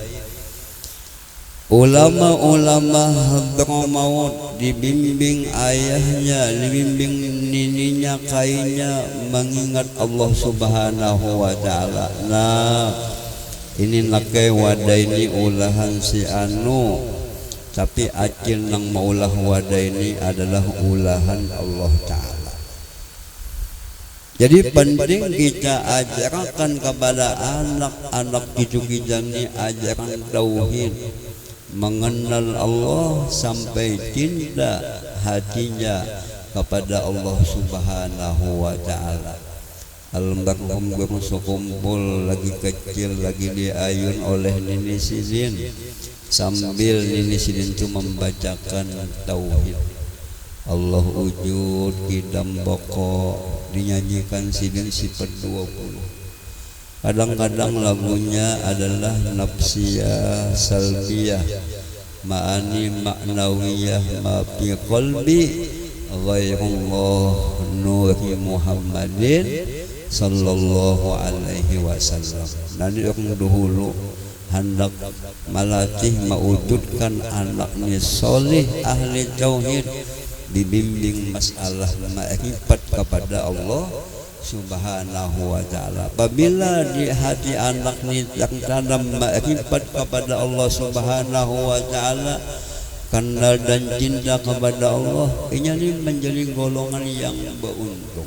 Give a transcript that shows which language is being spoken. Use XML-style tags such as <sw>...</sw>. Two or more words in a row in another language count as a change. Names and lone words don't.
<id>Ulama-ulama Hadramaut dibimbing ayahnya, dibimbing nininya, kainya mengingat Allah</id> <ar>سبحانه وتعالى.</ar> <bjn>Nah, ini nakai wadah ini ulahan si anu, tapi acil nang maulah wadah ini adalah ulahan Allah ta'ala.</bjn> <id>Jadi penting kita ajarkan kepada anak-anak cucu kita ini ajaran tauhid, mengenal Allah sampai cinta hatinya kepada Allah</id> <ar>سبحانه وتعالى.</ar> <id>Almarhum guru sekumpul lagi kecil lagi diayun oleh Nini Sidin, sambil Nini Sidin itu membacakan tauhid. Allah wujud kidam boko dinyanyikan Sidin sifat 20. Kadang-kadang lagunya adalah</id> <ar>نفسية سلبية, معاني معنوية، ما في قلبي غير الله نور محمد صلى الله عليه وسلم.</ar> <id>Nanti orang dahulu hendak melatih mewujudkan anaknya soleh ahli tauhid, dibimbing masalah ma'rifat kepada Allah</id> <ar>سبحانه وتعالى.</ar> <id>Apabila di hati anak ini yang tanam ma'rifat kepada Allah</id> <ar>سبحانه وتعالى,</ar> <id>kenal dan cinta kepada Allah, ini menjadi golongan yang beruntung.</id>